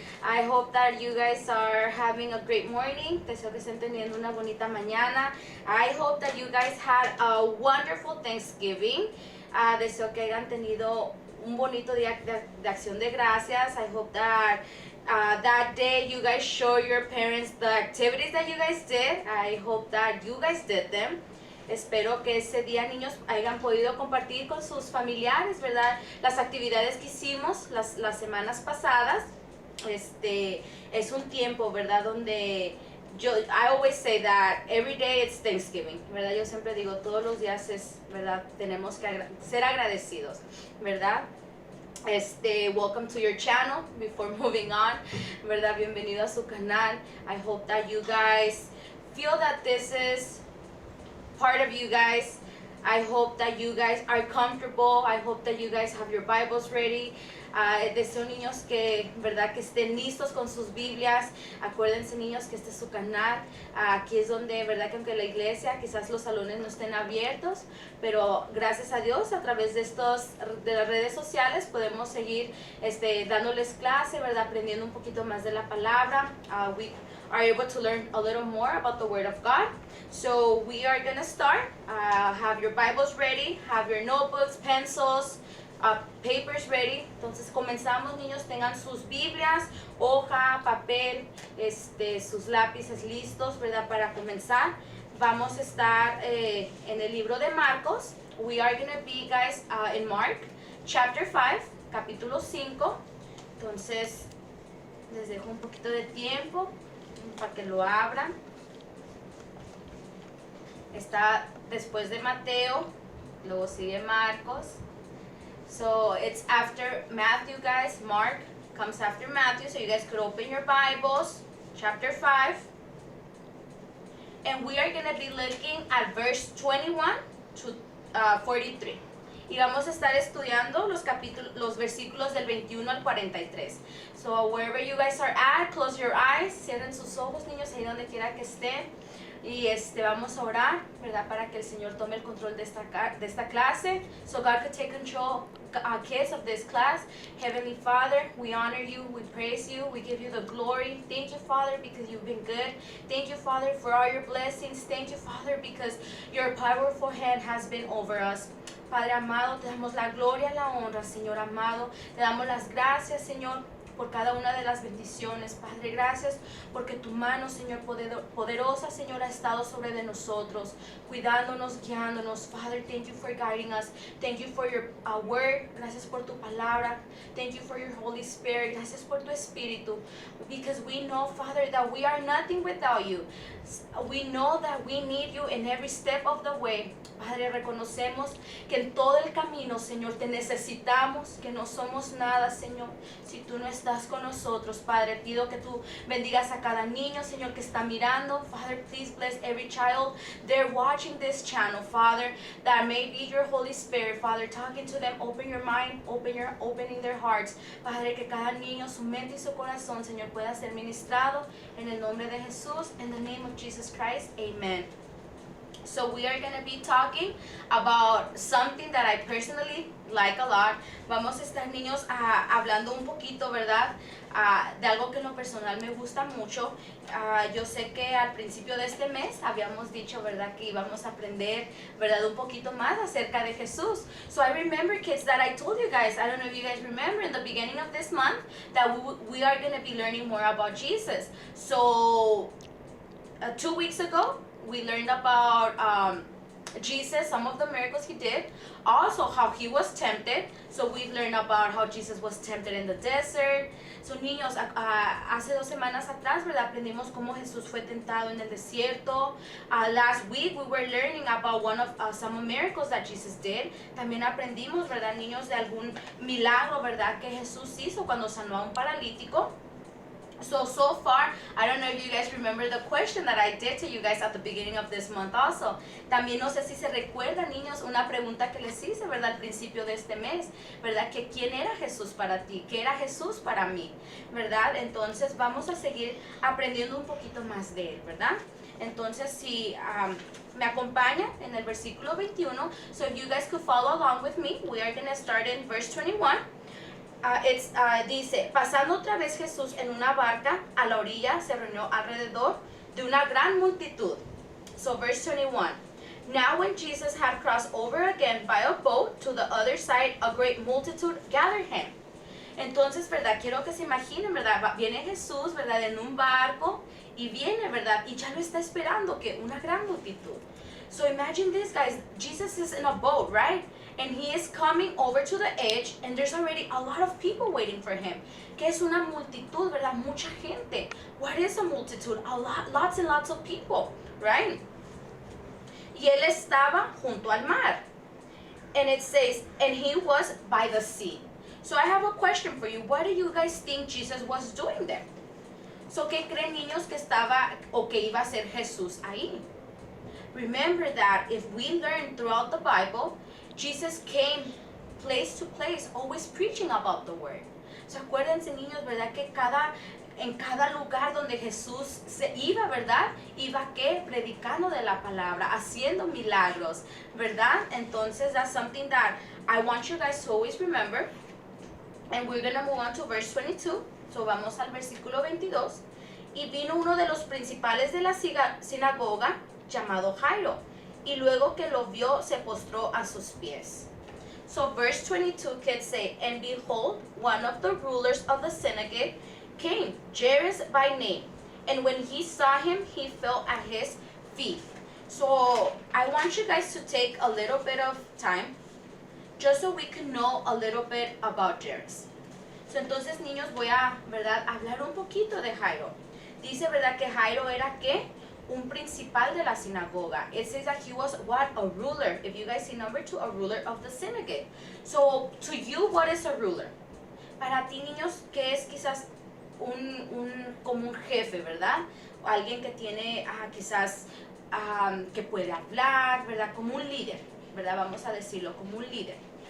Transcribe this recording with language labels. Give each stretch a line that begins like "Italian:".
English: I hope that you guys are having a great morning.
Spanish: Deseo que estén teniendo una bonita mañana.
English: I hope that you guys had a wonderful Thanksgiving.
Spanish: Deseo que hayan tenido un bonito día de acción de gracias.
English: I hope that that day you guys show your parents the activities that you guys did. I hope that you guys did them.
Spanish: Espero que ese día, niños, hayan podido compartir con sus familiares, ¿verdad? Las actividades que hicimos las semanas pasadas. Es un tiempo, ¿verdad? Donde
English: I always say that every day it's Thanksgiving,
Spanish: ¿verdad? Yo siempre digo, todos los días es, ¿verdad? Tenemos que ser agradecidos, ¿verdad?
English: Welcome to your channel. Before moving on,
Spanish: ¿verdad? Bienvenido a su canal.
English: I hope that you guys feel that this is part of you guys. I hope that you guys are comfortable. I hope that you guys have your Bibles ready.
Spanish: Deseo, niños, que, ¿verdad? Que estén listos con sus Biblias. Acuérdense, niños, que este es su canal. Aquí es donde, ¿verdad? Que aunque la iglesia, quizás los salones no estén abiertos, pero gracias a Dios, a través de las redes sociales, podemos seguir dándoles clase, ¿verdad? Aprendiendo un poquito más de la palabra.
English: We are able to learn a little more about the Word of God. So we are going to start. Have your Bibles ready, have your notebooks, pencils, papers ready.
Spanish: Entonces comenzamos, niños. Tengan sus Biblias, hoja, papel, sus lápices listos, ¿verdad? Para comenzar. Vamos a estar en el libro de Marcos.
English: We are going to be, guys, in Mark, chapter 5,
Spanish: capítulo 5. Entonces, les dejo un poquito de tiempo para que lo abran. Está después de Mateo, luego sigue Marcos.
English: So it's after Matthew, guys. Mark comes after Matthew, so you guys could open your Bibles, chapter 5. And we are going to be looking at verse 21 to 43.
Spanish: Y vamos a estar estudiando los versículos del 21 al 43.
English: So wherever you guys are at, close your eyes,
Spanish: cierren sus ojos, niños, ahí donde quiera que estén. Y vamos a orar, ¿verdad? Para que el Señor tome el control de esta clase.
English: So God could take control, kids, of this class. Heavenly Father, we honor you, we praise you, we give you the glory. Thank you, Father, because you've been good. Thank you, Father, for all your blessings. Thank you, Father, because your powerful hand has been over us.
Spanish: Padre amado, te damos la gloria, la honra, Señor amado. Te damos las gracias, Señor, por cada una de las bendiciones. Padre, gracias porque tu mano, Señor, poderosa, Señor, ha estado sobre de nosotros, cuidándonos, guiándonos.
English: Father, thank you for guiding us. Thank you for your word.
Spanish: Gracias por tu palabra.
English: Thank you for your Holy Spirit.
Spanish: Gracias por tu Espíritu.
English: Because we know, Father, that we are nothing without you. We know that we need you in every step of the way.
Spanish: Padre, reconocemos que en todo el camino, Señor, te necesitamos, que no somos nada, Señor, si tú no estás con nosotros. Padre, pido que tú bendigas a cada niño, Señor, que está mirando.
English: Father, please bless every child they're watching this channel, Father, that may be your Holy Spirit, Father, talking to them. Open your mind, opening their hearts.
Spanish: Padre, que cada niño, su mente y su corazón, Señor, pueda ser ministrado en el nombre de Jesús.
English: In the name of Jesus Christ, amen. So we are going to be talking about something that I personally like a lot.
Spanish: Vamos a estar, niños, hablando un poquito, ¿verdad? De algo que en lo personal me gusta mucho. Yo sé que al principio de este mes habíamos dicho, ¿verdad? Que íbamos a aprender, ¿verdad? Un poquito más acerca de Jesús.
English: So I remember, kids, that I told you guys, I don't know if you guys remember, in the beginning of this month, that we are going to be learning more about Jesus. So 2 weeks ago, we learned about Jesus, some of the miracles he did, also how he was tempted. So we've learned about how Jesus was tempted in the desert.
Spanish: So, niños, hace 2 semanas atrás, ¿verdad? Aprendimos cómo Jesús fue tentado en el desierto.
English: Last week we were learning about some miracles that Jesus did.
Spanish: También aprendimos, ¿verdad, niños, de algún milagro, ¿verdad? Que Jesús hizo cuando sanó a un paralítico.
English: So far, I don't know if you guys remember the question that I did to you guys at the beginning of this month also.
Spanish: También no sé si se recuerdan, niños, una pregunta que les hice, ¿verdad? Al principio de este mes, ¿verdad? Que ¿quién era Jesús para ti? ¿Qué era Jesús para mí? ¿Verdad? Entonces vamos a seguir aprendiendo un poquito más de él, ¿verdad? Entonces, si me acompaña en el versículo 21.
English: So if you guys could follow along with me, we are going to start in verse 21.
Spanish: Dice, pasando otra vez Jesús en una barca a la orilla, se reunió alrededor de una gran multitud.
English: So verse 21. Now when Jesus had crossed over again by a boat to the other side, a great multitude gathered him.
Spanish: Entonces, ¿verdad? Quiero que se imaginen, ¿verdad? Viene Jesús, ¿verdad? En un barco y viene, ¿verdad? Y ya lo está esperando, que una gran multitud.
English: So imagine this, guys. Jesus is in a boat, right? And he is coming over to the edge, and there's already a lot of people waiting for him.
Spanish: Que es una multitud, ¿verdad? Mucha gente.
English: What is a multitude? Lots and lots of people, right?
Spanish: Y él estaba junto al mar.
English: And it says, and he was by the sea. So I have a question for you. What do you guys think Jesus was doing there?
Spanish: So, ¿qué creen, niños, que estaba o que iba a ser Jesús ahí?
English: Remember that if we learn throughout the Bible, Jesus came place to place, always preaching about the word.
Spanish: So, acuérdense, niños, ¿verdad? Que en cada lugar donde Jesús se iba, ¿verdad? Iba que predicando de la palabra, haciendo milagros, ¿verdad?
English: Entonces, that's something that I want you guys to always remember. And we're going to move on to verse 22.
Spanish: So vamos al versículo 22. Y vino uno de los principales de la sinagoga, llamado Jairo. Y luego que lo vio, se postró a sus pies.
English: So verse 22 kids say, and behold, one of the rulers of the synagogue came, Jairus by name. And when he saw him, he fell at his feet. So I want you guys to take a little bit of time just so we can know a little bit about Jairus.
Spanish: So, entonces, niños, voy a, ¿verdad?, hablar un poquito de Jairo. Dice, ¿verdad?, que Jairo era, ¿qué? Un principal de la sinagoga.
English: It says that he was, what? A ruler. If you guys see number 2, a ruler of the synagogue. So, to you, what is a ruler?
Spanish: Para ti, niños, ¿qué es quizás como un jefe, ¿verdad? O alguien que tiene, quizás, que puede hablar, ¿verdad? Como un líder, ¿verdad? Vamos a decirlo, como un líder.